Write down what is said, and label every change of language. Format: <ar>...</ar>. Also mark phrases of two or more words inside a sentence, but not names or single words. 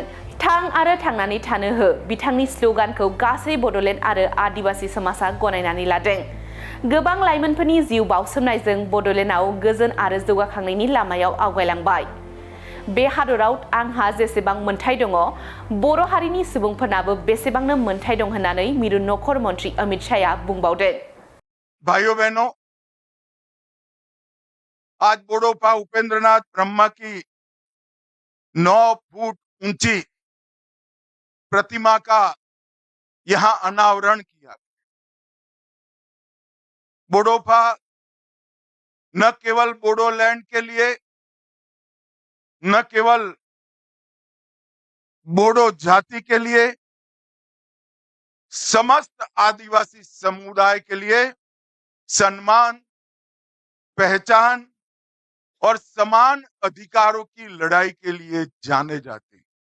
<brx>थां आरो थांनानै थानो हो बिथांनि स्ल'गानखौ गासै बड'लेण्ड आरो आदिबासी समाजा गनायनानै लादों। गोबां लाइमोनफोरनि जिउ बाउसोमनायजों बड'लेण्डआव गोजोन आरो जौगाखांनायनि लामायाव आवगायलांबाय। बे हादराव आंहा जेसेबां मोनथाय दङ, बर' हारिनि सुबुंफोरनाबो बेसेबांनो मोनथाय दं होननानै मिरु नखर मन्त्रि अमित शाहआ बुंबावदों।</brx> <hi>भाइयों बहनों, आज बडोफा उपेन्द्रनाथ ब्रह्मा की 9 फुट ऊंची प्रतिमा का यहां अनावरण किया। बडोफा न केवल बोडोलैंड के लिए, न केवल बोडो जाति के लिए, समस्त आदिवासी समुदाय के लिए सम्मान, पहचान और समान अधिकारों की लड़ाई के लिए जाने जाते हैं।</hi>